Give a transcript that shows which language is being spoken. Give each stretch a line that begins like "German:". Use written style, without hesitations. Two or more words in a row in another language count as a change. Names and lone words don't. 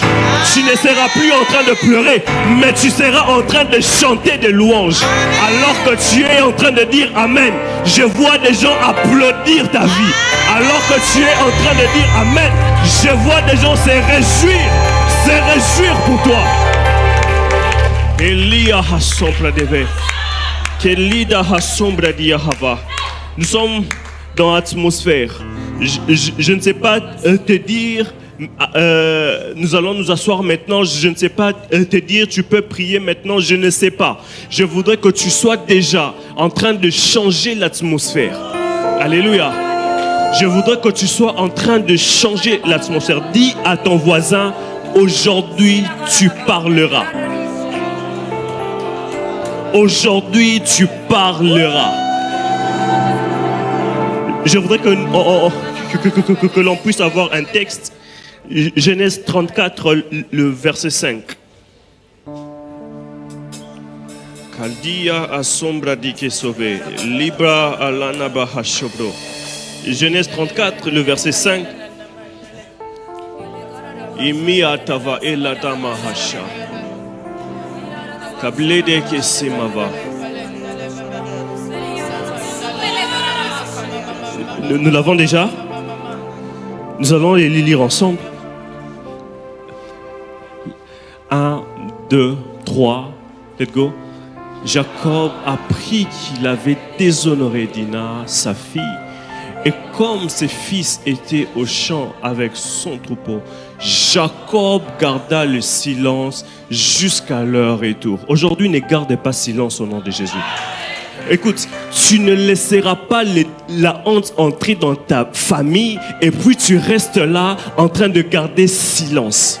French: Tu ne seras plus en train de pleurer, mais tu seras en train de chanter des louanges. Alors que tu es en train de dire Amen, je vois des gens applaudir ta vie. Alors que tu es en train de dire Amen, je vois des gens se réjouir pour toi. Elia hasombra deve. Kelida hasombra diahava. Nous sommes dans l'atmosphère. Je ne sais pas te dire, nous allons nous asseoir maintenant, je ne sais pas te dire, tu peux prier maintenant, je ne sais pas. Je voudrais que tu sois déjà en train de changer l'atmosphère. Alléluia. Je voudrais que tu sois en train de changer l'atmosphère. Dis à ton voisin, aujourd'hui tu parleras. Aujourd'hui tu parleras. Je voudrais que l'on puisse avoir un texte. Genèse 34, le verset 5. Kaldia asombra di ke sauvé, libra alana bahashobro. Genèse 34, le verset 5. Imi atava elatama hasha. Kablede ke semava. Nous l'avons déjà. Nous allons les lire ensemble. 1, 2, 3.
English: Let's go.
French: Jacob apprit qu'il avait déshonoré Dina, sa fille. Et comme ses fils étaient au champ avec son troupeau, Jacob garda le silence jusqu'à leur retour. Aujourd'hui, ne gardez pas silence au nom de Jésus. Écoute, tu ne laisseras pas la honte entrer dans ta famille et puis tu restes là en train de garder silence.